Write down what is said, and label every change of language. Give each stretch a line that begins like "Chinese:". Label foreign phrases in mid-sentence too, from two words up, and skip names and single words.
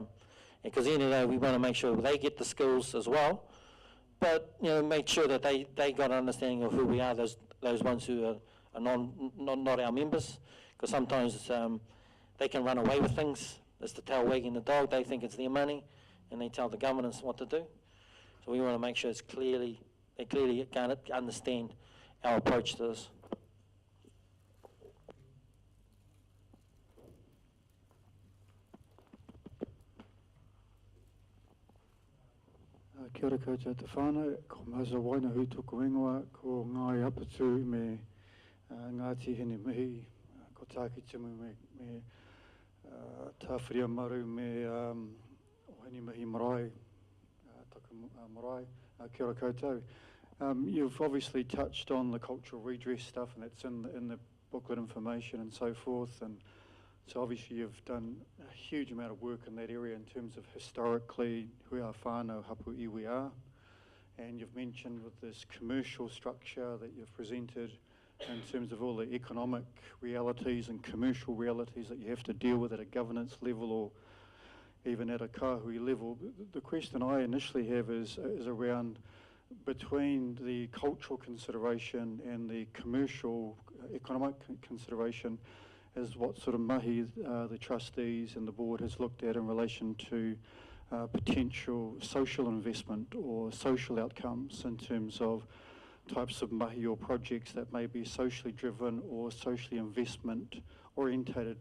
English: Because at the end of the day, we want to make sure they get the skills as well, but make sure that they got an understanding of who we are, those ones who are not our members, because sometimes they can run away with things. It's the tail wagging the dog. They think it's their money, and they tell the governance what to do. So we want to make sure they clearly can understand our approach to this.
Māori: Kia ora koutou te whānau, ko Mausa Wainahu tōku ingoa, ko Ngai Apatu me Ngāti Hene Mihi, ko Tāki Timu me Tāwhiria Maru me Hene Mihi Marae, Taku Marae, kia ora koutou.
English: You've obviously touched on the cultural redress stuff, and that's in the booklet information and so forth, and so obviously you've done a huge amount of work in that area in terms of historically
Māori: hui a whānau hapu iwi
English: are, and you've mentioned with this commercial structure that you've presented in terms of all the economic realities and commercial realities that you have to deal with at a governance level or even at a kahui level. The question I initially have is around between the cultural consideration and the commercial economic consideration, is what sort of mahi the trustees and the board has looked at in relation to potential social investment or social outcomes in terms of types of mahi or projects that may be socially driven or socially investment orientated.